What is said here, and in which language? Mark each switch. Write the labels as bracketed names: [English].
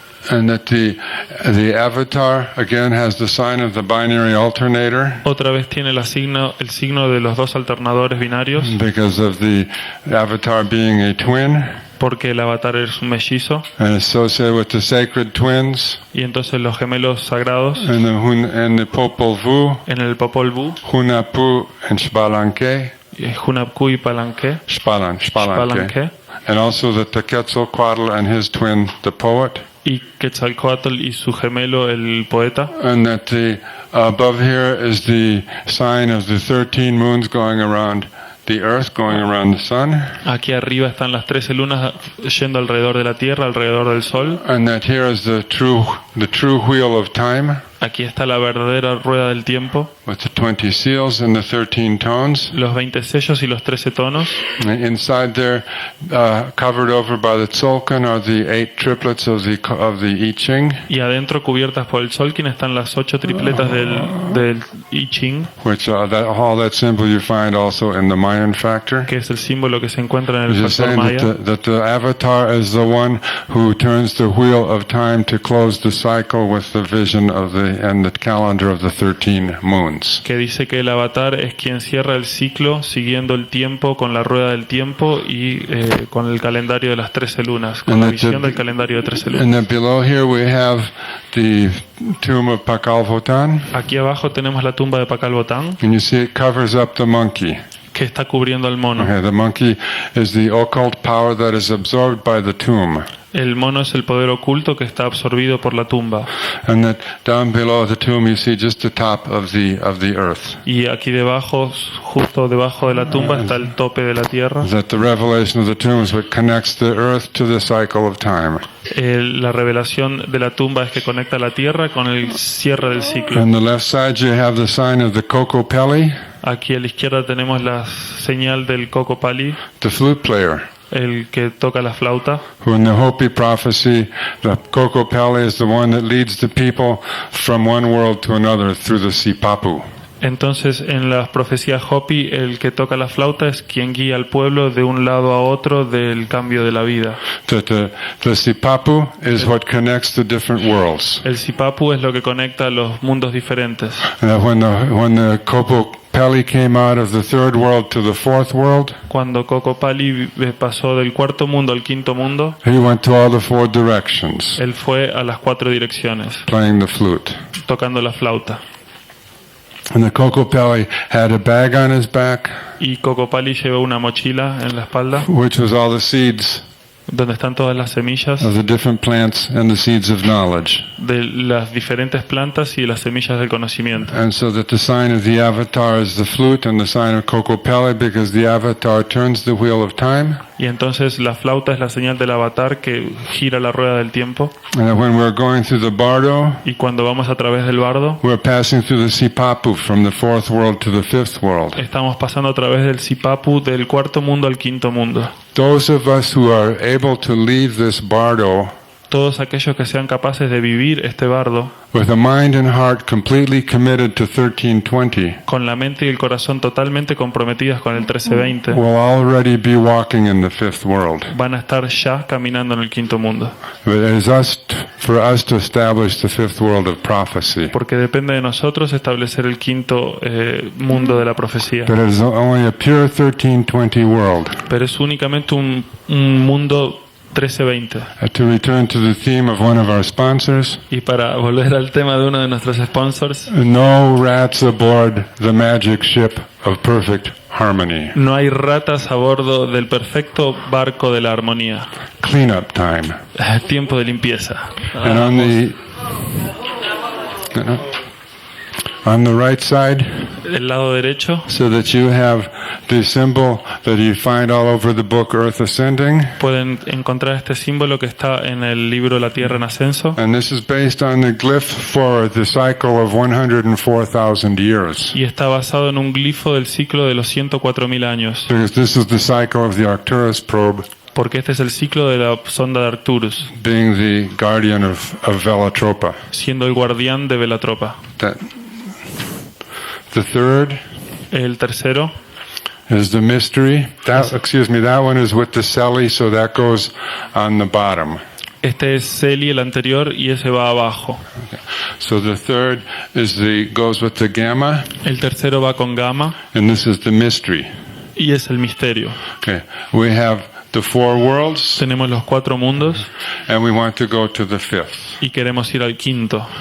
[English] And that the avatar again has the sign of the binary alternator [Spanish] Otra vez tiene el signo de los dos alternadores binarios, [English] because of the avatar being a twin [Spanish] porque el avatar es un mellizo, [English] and associated with the sacred twins [Spanish] y entonces los gemelos sagrados [English] and the Popol Vuh, [Spanish] en el Popol Vuh, [English] Hunapu and Shbalanque, [Spanish] Hunapku y Palanque, [English] Shpalanque, and also the Quetzalcoatl and his twin, the poet. [Spanish] y Quetzalcoatl y su gemelo, el poeta. [English] And that above here is the sign of the 13 moons going around the earth, going around the sun. [Spanish] Aquí arriba están las 13 lunas yendo alrededor de la Tierra, alrededor del Sol. [English] And that here is the true wheel of time [Spanish] Aquí está la verdadera rueda del tiempo, [English] with the 20 seals and the 13 tones. [Spanish] los 20 sellos y los 13 tonos. [English] And inside there, covered over by the tzolkin, are the 8 triplets of the I Ching, [Spanish] Y adentro, cubiertas por el tzolkin, están las 8 tripletas del I Ching, [English] which all that symbol you find also in the Mayan factor. [Spanish] que es el símbolo que se encuentra en el [English] It's just [Spanish] factor [English] saying [Spanish] maya. [English] that the avatar is the one who turns the wheel of time to close the cycle with the vision of and the calendar of the 13 moons. [Spanish] Que dice que el avatar es quien cierra el ciclo siguiendo el tiempo con la rueda del tiempo y con el calendario de las 13 lunas, con [English] And [Spanish] la [English] that [Spanish] visión del calendario de 13 [English] And [Spanish] lunas. [English] then below here we have the tomb of Pakal Votan, [Spanish] Aquí abajo tenemos la tumba de Pakal Botán, [English] and you see it covers up the monkey. [Spanish] que está cubriendo al mono. [English] Okay, the monkey is the occult power that is absorbed by the tomb. [Spanish] El mono es el poder oculto que está absorbido por la tumba. [English] And that down below the tomb you see just the top of the earth. [Spanish] Y aquí debajo, justo debajo de la tumba, está el tope de la tierra. [English] That the revelation of the tomb is what connects the earth to the cycle of time. [Spanish] La revelación de la tumba es que conecta la tierra con el cierre del ciclo. [English] On the left side you have the sign of the Kokopelli, [Spanish] Aquí a la izquierda tenemos la señal del Coco Pali, [English] the flute player, [Spanish] el que toca la flauta. [English] who in the Hopi prophecy, the Kokopelli is the one that leads the people from one world to another through the Sipapu. [Spanish] Entonces, en las profecías Hopi, el que toca la flauta es quien guía al pueblo de un lado a otro del cambio de la vida. [English] The sipapu is what connects the different worlds. [Spanish] El sipapu es lo que conecta a los mundos diferentes. [English] And that when the Kokopelli came out of the third world to the fourth world, [Spanish] Cuando Kokopali pasó del cuarto mundo al quinto mundo, [English] he went to all the four directions, [Spanish] él fue a las 4 direcciones, [English] playing the flute. [Spanish] tocando la flauta. [English] And the Kokopelli had a bag on his back, [Spanish] Y Kokopali llevó una mochila en la espalda, [English] which was all the seeds [Spanish] donde están todas las semillas [English] of the different plants and the seeds of knowledge. [Spanish] de las diferentes plantas y las semillas del conocimiento. [English] And so that the sign of the avatar is the flute and the sign of Kokopelli, because the avatar turns the wheel of time. [Spanish] Y entonces la flauta es la señal del avatar que gira la rueda del tiempo. [English] And that when we're going through the bardo, [Spanish] Y cuando vamos a través del bardo, [English] we're passing through the sipapu from the fourth world to the fifth world. [Spanish] estamos pasando a través del sipapu del cuarto mundo al quinto mundo. [English] Those of us who are able to leave this bardo [Spanish] Todos aquellos que sean capaces de vivir este bardo [English] with a mind and heart completely committed to 1320 [Spanish] con la mente y el corazón totalmente comprometidas con el 1320 [English] will already be walking in the fifth world. [Spanish] van a estar ya caminando en el quinto mundo. [English] But it is for us to establish the fifth world of prophecy. [Spanish] Porque depende de nosotros establecer el quinto mundo de la profecía. [English] But it is only a pure 1320 world. [Spanish] Pero es únicamente un mundo 1320. [English] To return to the theme of one of our sponsors, [Spanish] Y para volver al tema de uno de nuestros sponsors, [English] no rats aboard the magic ship of perfect harmony. [Spanish] no hay ratas a bordo del perfecto barco de la armonía. [English] Cleanup time. [Spanish] Tiempo de limpieza. [English] And on the right side, [Spanish] El lado derecho [English] so that you have the symbol that you find all over the book Earth Ascending. [Spanish] pueden encontrar este símbolo que está en el libro La Tierra en Ascenso. [English] And this is based on the glyph for the cycle of 104,000 years. [Spanish] Y está basado en un glifo del ciclo de los 104.000 años. [English] Because this is the cycle of the Arcturus probe, [Spanish] Porque este es el ciclo de la sonda de Arcturus, [English] being the guardian of Velatropa. [Spanish] siendo el guardián de Velatropa. [English] The third [Spanish] El tercero [English] is the mystery. That one is with the Celi, so that goes on the bottom. [Spanish] Este es Celi, el anterior, y ese va abajo. [English] So the third goes with the gamma, [Spanish] El tercero va con Gamma, [English] and this is the mystery. [Spanish] y es el misterio. [English] Okay, we have the four worlds, [Spanish] Tenemos los 4 mundos, [English] and we want to go to the fifth. [Spanish] y queremos ir al quinto.